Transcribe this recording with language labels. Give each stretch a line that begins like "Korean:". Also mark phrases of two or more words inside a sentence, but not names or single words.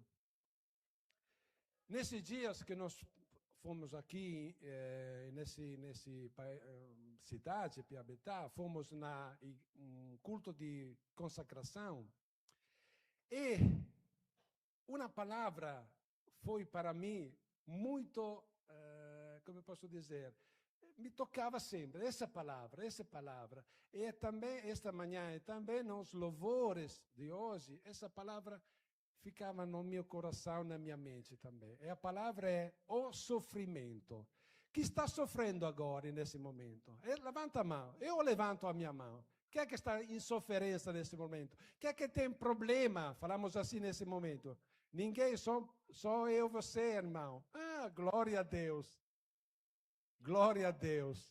Portuguese: Nesses dias que nós fomos aqui nesse cidade, Piabetá, fomos na culto de consagração e uma palavra foi para mim muito, como eu posso dizer, me tocava sempre essa palavra. E também esta manhã e também nos louvores de hoje, essa palavra ficava no meu coração, na minha mente também. E a palavra é o sofrimento.
Italian: Chi sta soffrendo
Portuguese: agora, nesse momento? Levanta a mão. Eu levanto a minha mão. Quem é que está em sofrência nesse momento? Quem é que tem problema? Falamos assim nesse momento. Ninguém, só eu e você, irmão. Ah, glória a Deus. Glória a Deus.